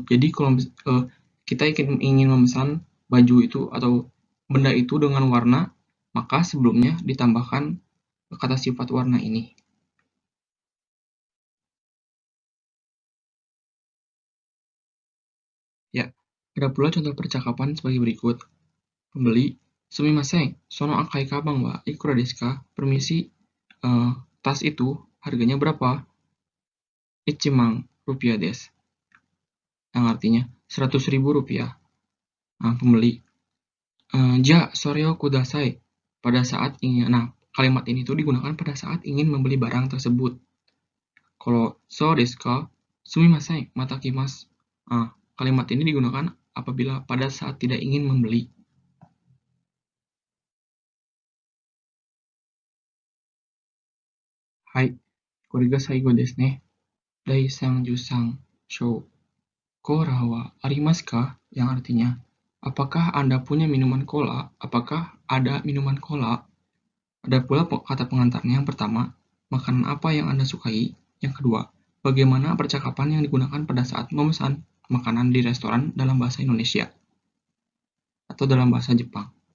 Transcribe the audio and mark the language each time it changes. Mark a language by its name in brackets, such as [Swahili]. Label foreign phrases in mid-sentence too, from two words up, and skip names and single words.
[Indonesian] Jadi kalau kita ingin memesan baju itu atau benda itu dengan warna, maka sebelumnya ditambahkan kata sifat warna ini. Ya, ada pula contoh percakapan sebagai berikut. Pembeli, [Japanese] sumimasen, sono akai kabang wa ikura desu ka? [Indonesian] Permisi, tas itu harganya berapa? [Japanese] Ichimang rupiah desu, [Indonesian] yang artinya 100.000 rupiah. Nah, pembeli, [Japanese] ja soreo kudasai, [Indonesian] pada saat ingin. Nah, kalimat ini tuh digunakan pada saat ingin membeli barang tersebut. [Japanese] Kalau so desu ka, sumimasen, matakimasu. [Indonesian] Nah, kalimat ini digunakan apabila pada saat tidak ingin membeli. [Japanese] Hai, kore ga saigo desu ne. Dai jusang shou. Kola wa arimasu ka? [Indonesian] Yang artinya, apakah Anda punya minuman cola? Apakah ada minuman cola? Ada pula kata pengantarnya. Yang pertama, makanan apa yang Anda sukai? Yang kedua, bagaimana percakapan yang digunakan pada saat memesan makanan di restoran dalam bahasa Indonesia atau dalam bahasa Jepang.